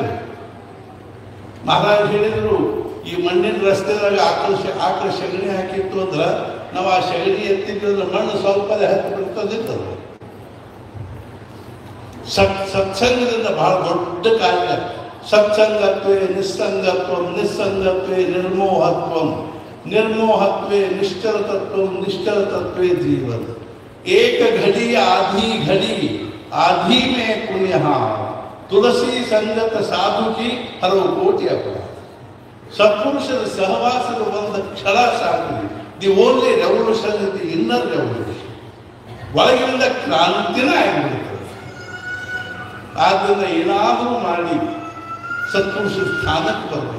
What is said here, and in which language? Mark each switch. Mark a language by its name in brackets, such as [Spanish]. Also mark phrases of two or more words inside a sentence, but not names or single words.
[Kannada] ಮಹಾರಾಜ್ ಹೇಳಿದ್ರು, ಈ ಮಣ್ಣಿನ ರಸ್ತೆದಾಗ ಆಕಳ ಸಗಣಿ ಹಾಕಿತ್ತು ಅಂದ್ರೆ ನಾವು ಆ ಸಗಣಿ ಎತ್ತಿದ್ರೆ ಮಣ್ಣು ಸ್ವಲ್ಪ ಹತ್ತಿ ಬಿಡ್ತದಿರ್ತದೆ. ಸತ್ಸಂಗದಿಂದ ಬಹಳ ದೊಡ್ಡ ಕಾರ್ಯ. [Sanskrit] ಸತ್ಸಂಗತ್ವೇ ನಿಸ್ಸಂಗತ್ವಂ, ನಿಸ್ಸಂಗತ್ವೇ ನಿರ್ಮೋಹತ್ವಂ, ನಿರ್ಮೋಹತ್ವೇ ನಿಶ್ಚಲ ತತ್ವಂ, ನಿಶ್ಚಲ ತತ್ವೇ ಜೀವನ. [Hindi] ಏಕ घड़ी आधी घड़ी आधी में पुण्य, तुलसी संगत साधु की हलवु कोटि अपराध. [Kannada] ಸತ್ಪುರುಷರ ಸಹವಾಸದ ಒಂದು ಕ್ಷಣ ಸಾಕು. [English] the only revolution the inner revolution, [Kannada] ಒಳಗಿಂದ ಕ್ರಾಂತಿನ ಆಗಿಬಿಡ್ತದೆ. ಆದ್ದರಿಂದ ಏನಾದರೂ ಮಾಡಿ ಸತ್ಪುರುಷರ ಸ್ಥಾನಕ್ಕೆ ಬರಬೇಕು.